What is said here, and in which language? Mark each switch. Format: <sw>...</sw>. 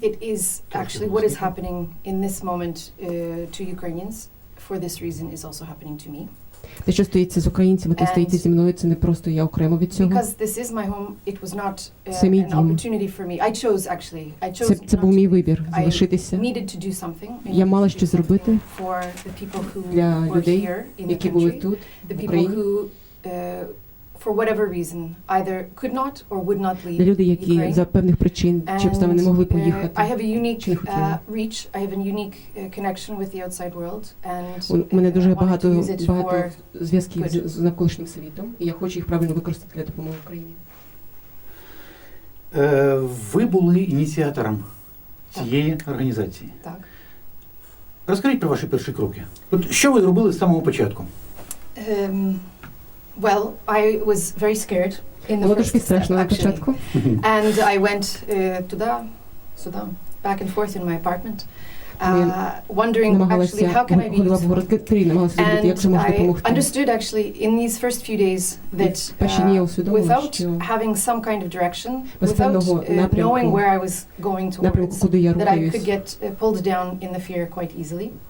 <en>It is actually what is happening in this moment to Ukrainians. For this reason is also happening to me.</en> <uk>Те, що стоїться з українцями, те стоїться зі мною, це не просто я окремо від цього.</uk> <en>Because this is my home, it was not an opportunity for me. I chose actually.</en> <uk>Це був мій вибір залишитися.</uk> <en>I needed to do something.</en> <uk>Я мала щось зробити для людей, які були тут, в Україні.</uk> <en>For whatever reason, either could not or would not leave</en> <uk>Для людей, які за певних причин чи обставин не могли поїхати.</uk> <en>I have a unique reach, I have a unique connection with the outside world, and</en> <uk>у мене дуже багато зв'язків з навколишнім світом, і я хочу їх правильно використати для допомоги Україні. Ви були ініціатором цієї організації. Так. Розкажіть про ваші перші кроки. От що ви зробили з самого початку?</uk> <en>Well, I was very scared in the first step, actually. And I went</en> <uk>туди,</uk> <en>back and forth in my apartment, wondering actually how can I be useful. And I understood actually in these first few days that without having some kind of direction, without knowing where I was going towards, that I could get pulled down in the fear quite easily.</en>